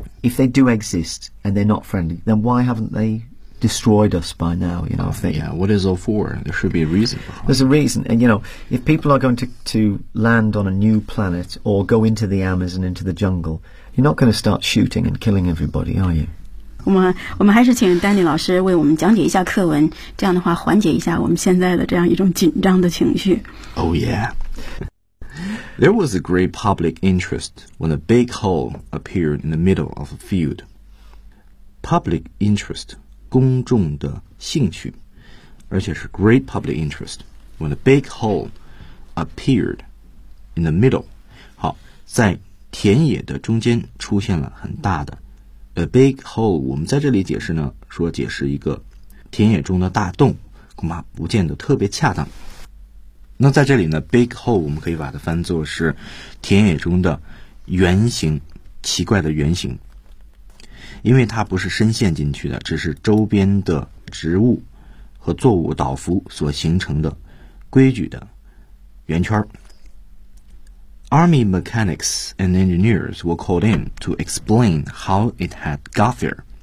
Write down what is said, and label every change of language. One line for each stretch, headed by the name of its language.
English: If they do exist and they're not friendly, then why haven't they destroyed us by now? You know, what is all for? There should be a reason. There's a reason. And, you know, if people are going to land on a new planet or go into the Amazon, into the jungle, you're not going to start shooting and killing everybody, are you?
Chinese: 我们还是请 Danny 老师为我们讲解一下课文，这样的话缓解一下我们现在的这样一种紧张的情绪。
English: Oh, yeah. There was a great public interest when a big hole appeared in the middle of a field. Public interest,
Chinese: 公众的兴趣，而且是
English: great public interest when a big hole appeared in the middle.
Chinese: 好，在田野的中间出现了很大的
English: a big hole.
Chinese: 我们在这里解释呢，说解释一个田野中的大洞，恐怕不见得特别恰当。那在这里呢 big hole 我们可以把它翻作是田野中的圆形，奇怪的圆形，因为它不是深陷进去的，只是周边的植物和作物倒伏所形成的规矩的圆圈。
English: Army mechanics and engineers were called in to explain how it had got there.